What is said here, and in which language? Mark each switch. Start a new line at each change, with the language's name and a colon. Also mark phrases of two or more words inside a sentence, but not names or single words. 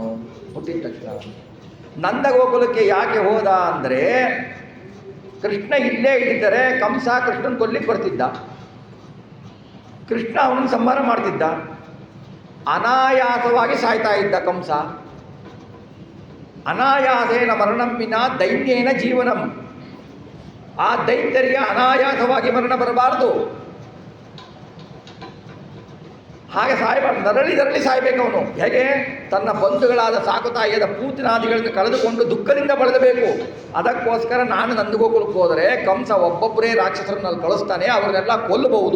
Kannada: ಹುಟ್ಟಿದ ತಕ್ಷಣ ನಂದಗೋಕುಲಕ್ಕೆ ಯಾಕೆ ಹೋದ ಅಂದರೆ, ಕೃಷ್ಣ ಇಲ್ಲೇ ಇದ್ದಿದ್ದರೆ ಕಂಸ ಕೃಷ್ಣನ ಕೊಲ್ಲಿಕ್ಕೆ ಬರ್ತಿದ್ದ, ಕೃಷ್ಣ ಅವನನ್ನು ಸಂಹಾರ ಮಾಡ್ತಿದ್ದ, ಅನಾಯಾಸವಾಗಿ ಸಾಯ್ತಾ ಇದ್ದ ಕಂಸ.
Sanskrit: ಅನಾಯಾಸೇನ ಮರಣಂ ವಿನಾ ದೈನ್ಯೇನ ಜೀವನಂ.
Kannada: ಆ ದೈತ್ಯರಿಗೆ ಅನಾಯಾಸವಾಗಿ ಮರಣ ಬರಬಾರದು, ಹಾಗೆ ಸಾಯಬಾರ್ದು. ನರಳಿ ಸಾಯಬೇಕು ಅವನು. ಹೇಗೆ? ತನ್ನ ಬಂಧುಗಳಾದ ಸಾಕುತಾಯಿಯಾದ ಪೂತಿನಾದಿಗಳನ್ನು ಕಳೆದುಕೊಂಡು ದುಃಖದಿಂದ ಬಳಲಬೇಕು. ಅದಕ್ಕೋಸ್ಕರ ನಾನು ನಂದಗೋಕುಲಕ್ಕೆ ಹೋದರೆ ಕಂಸ ಒಬ್ಬೊಬ್ಬರೇ ರಾಕ್ಷಸರನ್ನಲ್ಲಿ ಕಳಿಸ್ತಾನೆ, ಅವರನ್ನೆಲ್ಲ ಕೊಲ್ಲಬಹುದು.